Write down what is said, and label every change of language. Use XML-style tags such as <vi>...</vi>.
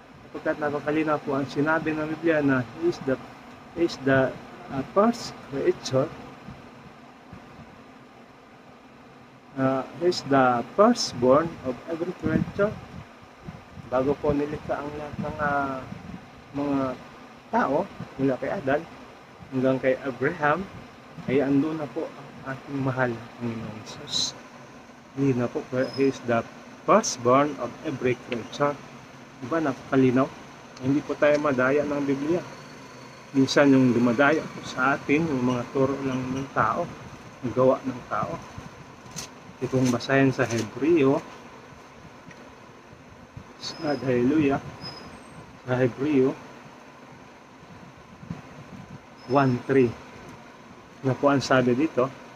<tl>Kapagkat napakalinaw po ang sinabi ng Biblia na</tl> <en>He is the first creature, He is the firstborn of every creature.</en> <tl>Bago po nilikha ang lahat ng mga tao, mula kay Adan hanggang kay Abraham, ay andun na po ang ating mahal Panginoon Jesus.</tl> <en>He is the firstborn of every creature.</en> <tl>Diba, napakalinaw? Hindi po tayo madaya ng Biblia. Minsan yung dumadaya po sa atin, yung mga turo lang ng tao, ang gawa ng tao. Itong basahin sa Hebreo,</tl> <en>God, hallelujah,</en> <tl>sa Hebreo 1:3, na po ang sabi dito,</tl>